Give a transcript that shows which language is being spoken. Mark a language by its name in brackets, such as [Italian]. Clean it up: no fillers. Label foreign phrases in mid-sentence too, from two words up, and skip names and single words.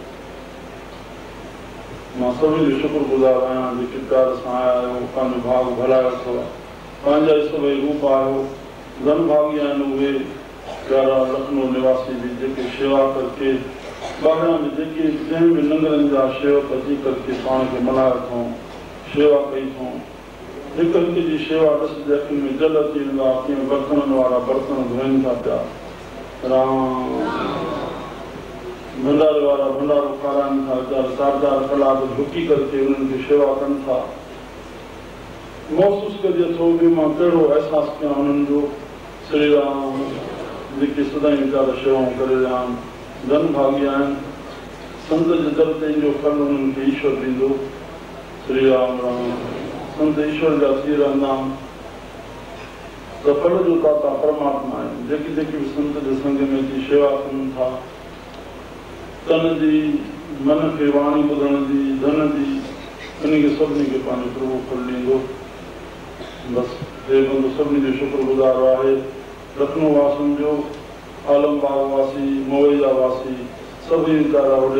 [Sindhi] मां सभिनी जो शुक्रगुज़ार आहियां जेके प्यार सां आया आहियो पंहिंजो भाग भलायो अथव पंहिंजा ई सभई रूप आहियो धन भागी आहिनि उहे प्यारा लखनऊ निवासी बि जेके शेवा करके ॿाहिरां बि जेके जंहिं बि लंगरनि जा शेवक अची करके पाण खे मल्हायो अथऊं शेवा कई अथऊं हिक हिक जी शेवा ॾिस जे अखियुनि में जल अची वेंदो आहे कीअं बर्तननि वारा बर्तन धोइनि था पिया राम भंडारे वारा भंडारो खाराइनि था वीचारा 4-4 कलाक झुकी करके उन्हनि खे शेवा कनि था महसूस कजे थो बि मां कहिड़ो अहसासु कयां उन्हनि जो श्री राम जेके सदाईं वीचारा शेवाऊं करे रहिया आहिनि धन भागी आहिनि संत जे दर ते जो फल उन्हनि खे ईश्वर ॾींदो श्री राम संत ईश्वर जा थी रहंदा आहिनि त फल जो दाता परमात्मा आहिनि जेके जेके बि संत जे संग में अची शेवा कनि था तन जी मन खे वाणी ॿुधण जी धन जी इन खे सभिनी खे पंहिंजो प्रभु फल ॾींदो बसि हे बंदो सभिनी जो शुक्रगुज़ार आहे लखनऊ वासियुनि जो आलमबाग वासी मवैया वासी सभई वीचारा होॾे